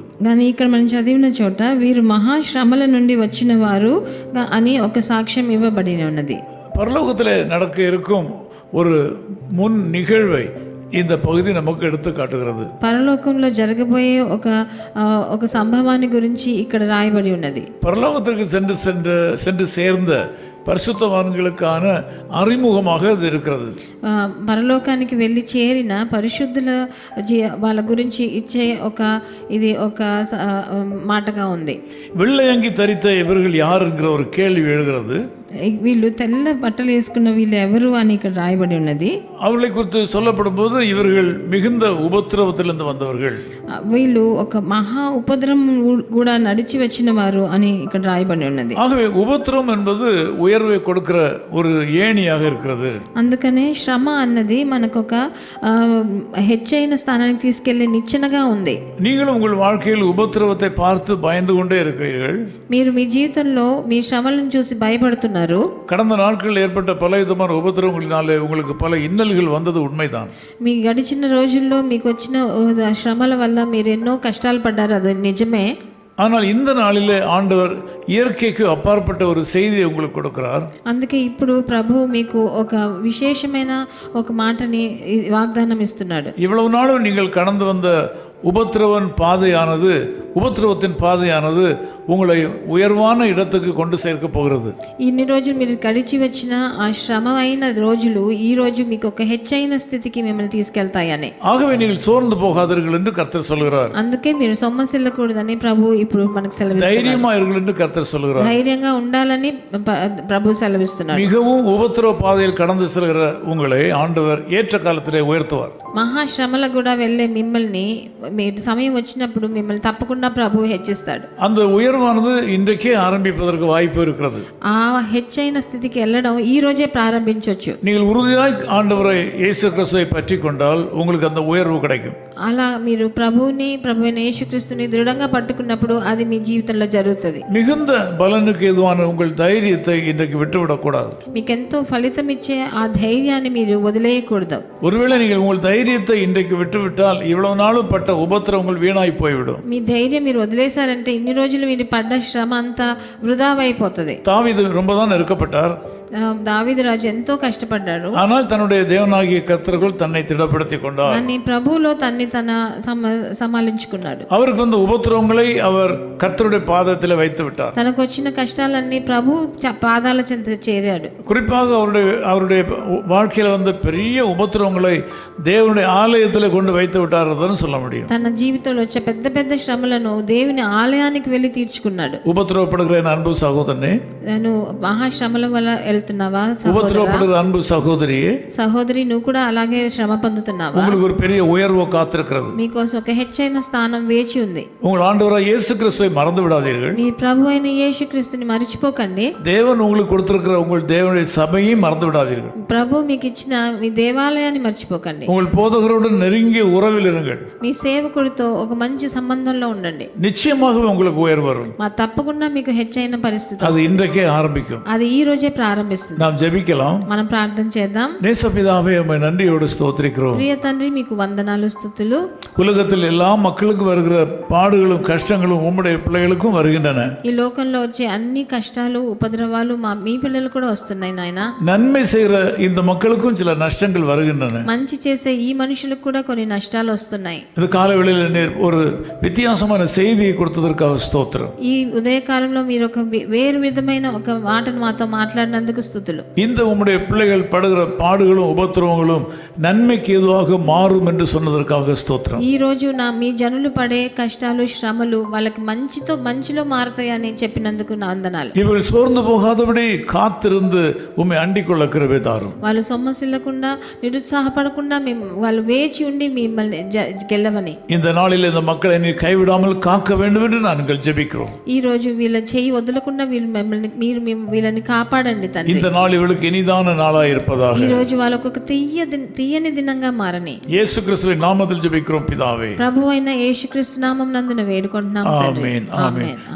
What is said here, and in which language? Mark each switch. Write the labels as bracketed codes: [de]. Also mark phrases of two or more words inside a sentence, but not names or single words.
[te] కానీ ఇక్కడ మనం చదివిన చోట వీరు మహాశ్రమల నుండి వచ్చిన వారు అని ఒక సాక్ష్యం ఇవ్వబడి ఉన్నది. [ta] பரலோகத்தில் நடக்க இருக்கும் ஒரு முன் நிகழ்வை இந்த பகுதி நமக்கு எடுத்து காட்டுகிறது. [te] పరలోకంలో జరగబోయే ఒక సంభవాన్ని గురించి ఇక్కడ రాయబడి ఉన్నది. [ta] பரலோகத்திற்கு சென்று சேர்ந்த பரிசுத்தவான்களுக்கான அறிமுகமாக இது இருக்கிறது. [te] పరలోకానికి వెళ్ళి చేరిన పరిశుద్ధుల వాళ్ళ గురించి ఇచ్చే ఇది ఒక మాటగా ఉంది. [ta] வெள்ளை அங்கி தரித்த இவர்கள் யார் என்கிற ஒரு கேள்வி எழுகிறது. [te] వీళ్ళు తెల్ల బట్టలు వేసుకున్న వీళ్ళు ఎవరు అని ఇక్కడ రాయబడి ఉన్నది. [ta] அவர்களை குறித்து சொல்லப்படும் போது இவர்கள் மிகுந்த உபத்திரவத்திலிருந்து வந்தவர்கள், [te] వీళ్ళు ఒక మహా ఉపద్రవం కూడా నడిచి వచ్చిన వారు అని ఇక్కడ రాయబడి ఉన్నది. [ta] ஆகவே உபத்திரவம் என்பது உயர்வை கொடுக்கிற ஒரு ஏணியாக இருக்கிறது. [te] అందుకనే శ్రమ అన్నది మనకు ఒక హెచ్చైన స్థానానికి తీసుకెళ్లే నిచ్చెనగా ఉంది. [ta] நீங்களும் உங்கள் வாழ்க்கையில் உபத்திரவத்தை பார்த்து பயந்து கொண்டே இருக்கிறீர்கள். [te] మీరు మీ జీవితంలో మీ శ్రమలను చూసి భయపడుతున్నారు. [ta] கடந்த நாட்களில் ஏற்பட்ட பல விதமான உபத்திரவங்களினாலே உங்களுக்கு பல இன்னல்கள் வந்தது உண்மைதான். [te] మీ గడిచిన రోజుల్లో మీకు వచ్చిన శ్రమల వల్ల మీరు ఎన్నో కష్టాలు పడ్డారు, అది నిజమే. [ta] ஆனால் இந்த நாளிலே ஆண்டவர் இயற்கைக்கு அப்பாற்பட்ட ஒரு செய்தியை உங்களுக்கு கொடுக்கிறார். [te] అందుకే ఇప్పుడు ప్రభు మీకు ఒక విశేషమైన ఒక మాటని వాగ్దానం ఇస్తున్నాడు. [ta] இவ்வளவு நாளும் நீங்கள் கடந்து வந்த உபத்திரவத்தின் பாதையானது உங்களை உயர்வான இடத்துக்கு கொண்டு சேர்க்க போகிறது. [te] ఇన్ని రోజులు మీరు గడిచి వచ్చిన ఆ శ్రమ అయిన రోజులు ఈ రోజు మీకు ఒక హెచ్చైన స్థితికి మిమ్మల్ని తీసుకెళ్తాయని. [ta] ஆகவே நீங்கள் சோர்ந்து போகாதீர்கள் என்று கர்த்தர் சொல்கிறார். [te] అందుకే మీరు సొమ్మసిల్లకూడదని ప్రభు ఇప్పుడు మనకు సెలవిస్తున్నారు. [ta] தைரியமா இருங்கள் என்று கர்த்தர் சொல்கிறார். [te] ధైర్యంగా ఉండాలని ప్రభు సెలవిస్తున్నారు. [ta] மிகவும் உபத்திரவ பாதையில் கடந்து செல்கிற உங்களை ஆண்டவர் ஏற்ற காலத்திலே உயர்த்துவார். [te] మహాశ్రమలకు కూడా వెళ్ళే మిమ్మల్ని మీరు సమయం వచ్చినప్పుడు మిమ్మల్ని తప్పకుండా ప్రభు హెచ్చిస్తాడు. [ta] அந்த உயர்வானது இன்றைக்கே ஆரம்பிப்பதற்கு வாய்ப்பு இருக்கிறது. [te] ఆ హెచ్చైన స్థితికి వెళ్ళడం ఈ రోజే ప్రారంభించవచ్చు. [ta] நீங்கள் உறுதியாய் ஆண்டவரை இயேசு கிறிஸ்துவை பற்றி கொண்டால் உங்களுக்கு அந்த உயர்வு கிடைக்கும். [te] అలా మీరు ప్రభువుని ప్రభువైన యేసుక్రీస్తుని దృఢంగా పట్టుకున్నప్పుడు అది మీ జీవితంలో జరుగుతుంది. [ta] மிகுந்த பலனுக்கு ஏதுவான உங்கள் தைரியத்தை இன்றைக்கு விட்டுவிடக்கூடாது. [te] మీకెంతో ఫలితం ఇచ్చే ఆ ధైర్యాన్ని మీరు వదిలేయకూడదు. [ta] ஒருவேளை நீங்கள் உங்கள் தைரியத்தை இன்றைக்கு விட்டுவிட்டால் இவ்வளவு நாளும் பட்ட உபத்திரவங்கள் வீணாய் போய்விடும். [te] మీ ధైర్యం మీరు వదిలేశారంటే ఇన్ని రోజులు మీరు పడ్డ శ్రమ అంతా వృధావైపోతుంది. [ta] தாவீது ரொம்ப தான் நெருக்கப்பட்டார். [te] దావీదు రాజు ఎంతో కష్టపడ్డాడు. [ta] ஆனால் தன்னுடைய தேவனாகிய கர்த்தருக்குள் தன்னை திடப்படுத்திக் கொண்டார். [te] కానీ ప్రభువులో తన్ని తన సమాలించుకున్నాడు. [ta] அவருக்கு வந்த உபத்திரவங்களை அவர் கர்த்தருடைய பாதத்தில் வைத்து விட்டார். [te] తనకు వచ్చిన కష్టాలన్నీ ప్రభు పాదాల చెంత చేరాడు. [ta] குறிப்பாக அவருடைய வாழ்க்கையில் வந்த பெரிய உபத்திரவங்களை தேவனுடைய ஆலயத்தில் கொண்டு வைத்து விட்டார்னு சொல்ல முடியும். [te] తన జీవితంలో వచ్చే పెద్ద పెద్ద శ్రమలను దేవుని ఆలయానికి వెళ్ళి తీర్చుకున్నాడు. [ta] உபத்திரவப்படுகிற அன்பு சகோதரனே, [te] నువ్వు మహాశ్రమల వల్ల వెళ్తున్నావా? [ta] உபத்திரவப்படுகிற அன்பு சகோதரியே, [te] సహోదరి నువ్వు కూడా అలాగే శ్రమ పొందుతున్నావా? [ta] உங்களுக்கு ஒரு பெரிய உயர்வு காத்திருக்கிறது. [te] మీకోసం ఒక హెచ్చైన స్థానం వేచి ఉంది. [ta] உங்கள் ஆண்டவராக இயேசு கிறிஸ்துவை மறந்து விடாதீர்கள். [te] మీ ప్రభు అయిన యేసుక్రీస్తుని మర్చిపోకండి. [ta] தேவன் உங்களுக்கு கொடுத்திருக்கிற உங்கள் தேவனுடைய சபையை மறந்து விடாதீர்கள். [te] ప్రభు మీకు ఇచ్చిన మీ దేవాలయాన్ని మర్చిపోకండి. [ta] உங்கள் போதகருடன் நெருங்கிய உறவில் இருங்கள். [te] మీ సేవకుడితో ఒక మంచి సంబంధంలో ఉండండి. [ta] நிச்சயமாகவே உங்களுக்கு உயர்வு வரும். [te] తప్పకుండా మీకు హెచ్చైన పరిస్థితి [ta] அது இன்றைக்கே ஆரம்பிக்கும். [te] అది ఈ రోజే ప్రారంభిస్తుంది. [ta] நாம் ஜெபிக்கலாம். [te] మనం ప్రార్థన చేద్దాం. [ta] நேசபிதாவே, உம்மை நன்றியோடு ஸ்தோத்திரிக்கிறோம். [te] ప్రియ తండ్రి, మీకు వందనాలు స్తుతులు. [ta] உலகத்தில் எல்லா மக்களுக்கும் வருகிற பாடுகளும் கஷ்டங்களும் உம்முடைய பிள்ளைகளுக்கும் வருகின்றன. [te] ఈ లోకంలో వచ్చే అన్ని కష్టాలు ఉపద్రవాలు మీ పిల్లలు కూడా వస్తున్నాయి నాయన. [ta] நன்மை செய்கிற இந்த மக்களுக்கும் சில நஷ்டங்கள் வருகின்றன. [te] మంచి చేసే ఈ మనుషులకు కూడా కొన్ని నష్టాలు వస్తున్నాయి. [ta] இந்த காலவெளியில் நீர் ஒரு வித்தியாசமான செய்தியை கொடுத்ததற்காக ஸ்தோத்திரம். [te] ఈ ఉదయకాలంలో మీరు ఒక వేరు విధమైన ఒక మాటను మాతో మాట్లాడినందుకు స్తుతులు. [ta] இந்த உம்முடைய பிள்ளைகள் படுகிற பாடுகளும் உபத்திரவங்களும் நன்மைக்கு ஏதுவாக மாறும் என்று சொன்னதற்காக ஸ்தோத்திரம். [te] ఈ రోజు మీ జనులు పడే కష్టాలు శ్రమలు వాళ్ళకి మంచిలో మారుతాయని చెప్పినందుకు నా వందనాలు. [ta] இவர்கள் சோர்ந்து போகாதபடி காத்திருந்து உம்மை அண்டிக்கொள்ள கிருபை தாரும். [te] వాళ్ళు సొమ్మసిల్లకుండా నిరుత్సాహపడకుండా వాళ్ళు వేచి ఉండి మిమ్మల్ని గెలవని. [ta] இந்த நாளில் இந்த மக்களை நீர் கைவிடாமல் காக்க வேண்டும் என்று நாங்கள் ஜெபிக்கிறோம். [te] ఈ రోజు వీళ్ళ చేయి వదలకుండా మీరు వీళ్ళని కాపాడండి తండ్రి. [ta] இந்த நாள் இவளுக்கு இனிதான நாளாய் இருப்பதாக. [te] ఈ రోజు వాళ్ళకు ఒక తీయని దినంగా మారని [ta] இயேசு கிறிஸ்துவின் நாமத்தில் ஜெபிக்கிறோம் பிதாவே. [te] ప్రభువు అయిన యేసుక్రీస్తు నామం నందున వేడుకుంటున్నాము తండ్రి. [ta] ஆமென் ஆமென்.